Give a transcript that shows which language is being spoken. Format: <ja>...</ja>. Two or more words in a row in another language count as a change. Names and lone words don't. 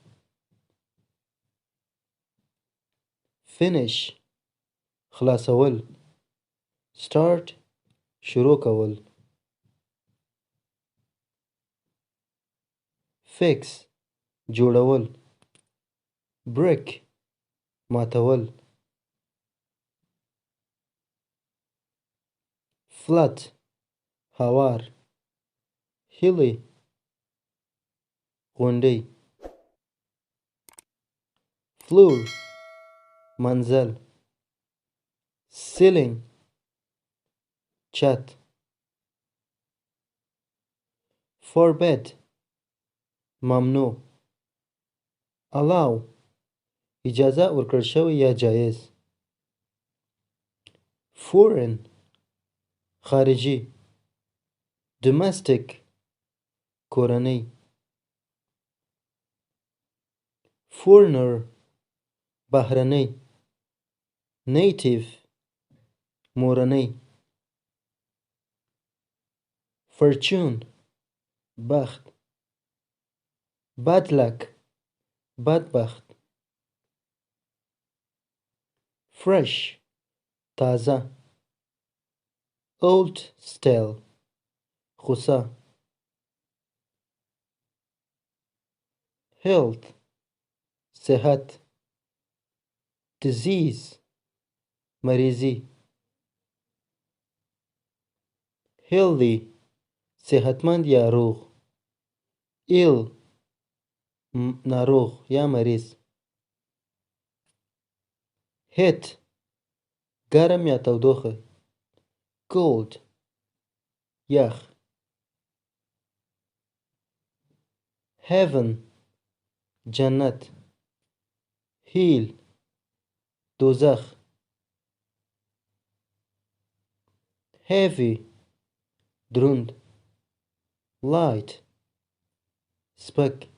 <ps>finish خلاصول start شروع کول fix جوړول break ماتول</ps> <en>flat هوار hilly غونډۍ floor منزل ceiling</en> <ps>چت forbid ممنوع allow اجازه ورکړل شوې یا جایز foreign خارجي domestic کورنۍ foreigner بهرنۍ native مورنۍ fortune بخت</ps> <en>bad luck</en> <ps>بدبخت fresh تازه</ps> <en>old style</en> <ps>خوسا health صحت disease مریضی healthy صحتمند یا روغ ill ناروغ یا مریض heat گرم یا تودوخه cold یخ heaven جنت hell دوزخ heavy دروند light سپک</ps>